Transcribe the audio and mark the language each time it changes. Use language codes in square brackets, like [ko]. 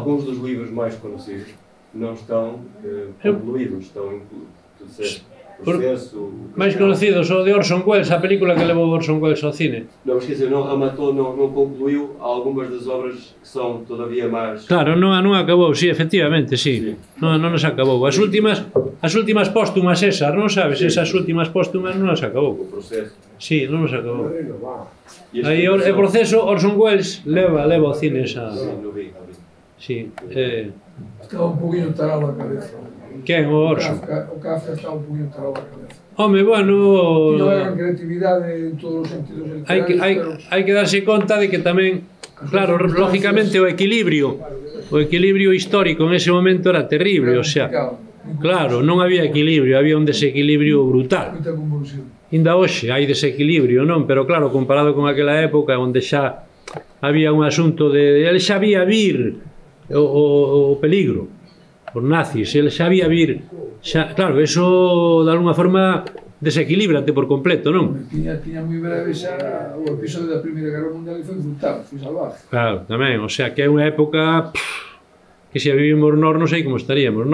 [pt] Alguns dos livros máis conhecidos não estão concluídos, estão incluídos. [gl] proceso... máis conocidos o de Orson Welles, a película que levou Orson Welles ao cine. [pt] Não, mas quer dizer, não rematou, não concluiu algumas das obras que são todavia mais... [gl] Claro, non acabou, sí, efectivamente, sí. Non nos acabou. As últimas póstumas esas, non sabes? Esas últimas póstumas non as acabou. O proceso. Sí, non nos acabou. E esta Aí o [pt] versão- [gl] proceso Orson Welles leva ao cine esa... [pt] Sim, não vi. [gl] Sí. Estaba un poquinho tarado a cabeza. Quen o Orson? O Kafka estaba un poquinho tarado a cabeza. Home, bueno... Tiña unha gran creatividade en todos os sentidos literarios, pero... Hai que darse conta de que tamén, claro, lógicamente o equilibrio histórico en ese momento era terrible, o sea, claro, non había equilibrio, había un desequilibrio brutal. Moita convulsión. Inda hoxe hai desequilibrio, non? Pero claro, comparado con aquela época onde xa había un asunto de... Ele xa había vir o peligro, os nazis, ele xa había vir... Xa, claro, eso de alguna forma desequilíbrate por completo, non? Tiña moi breve xa o episodio da Primeira Guerra Mundial e foi brutal, foi salvaje. Claro, tamén, o sea, que é unha época que se a vivimos nós non sei como estaríamos.